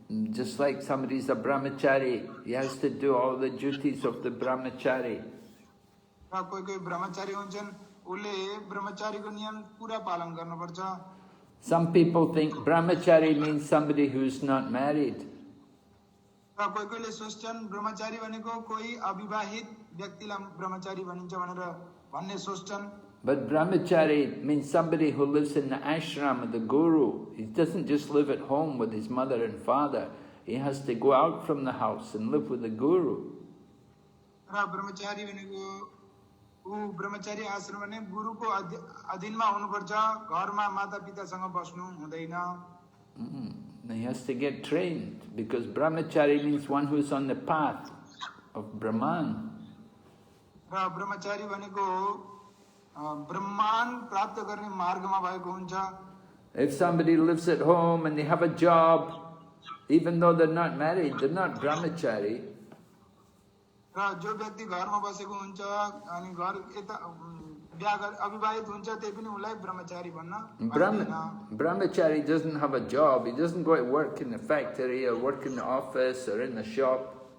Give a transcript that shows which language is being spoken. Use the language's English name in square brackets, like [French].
[English] Just like somebody's a brahmachari, he has to do all the duties of the brahmachari. [Nepali] र कोही कोही ब्रह्मचारी हुन्छन्, उसले ब्रह्मचारीको नियम पुरा पालन गर्नुपर्छ। [English] Some people think brahmachari means somebody who's not married. [Nepali] र कोही कोहीले सोच्छन् ब्रह्मचारी भनेको कोही अविवाहित व्यक्तिलाई ब्रह्मचारी भनिन्छ भनेर भन्ने सोच्छन्। [English] But brahmachari means somebody who lives in the ashram of the guru. He doesn't just live at home with his mother and father. He has to go out from the house and live with the guru. [Nepali] र ब्रह्मचारी भनेको ऊ ब्रह्मचारी आश्रम भने गुरुको अधीनमा हुनुपर्छ, घरमा माता पितासँग बस्नु हुँदैन। [English] He has to get trained because brahmachari means one who's on the path of Brahman. [Nepali] र ब्रह्मचारी भनेको ब्रह्माण्ड प्राप्त गर्ने मार्गमा भएको हुन्छ। [English] If somebody lives at home and they have a job, even though they're not married, they're not brahmachari. [Nepali] र जो व्यक्ति घरमा बसेको हुन्छ अनि घर यता अविवाहित हुन्छ त्यही पनि उसलाई ब्रह्मचारी बन्न पाइँदैन। [English] Brahmachari doesn't have a job. He doesn't go to work in the factory or work in the office or in the shop.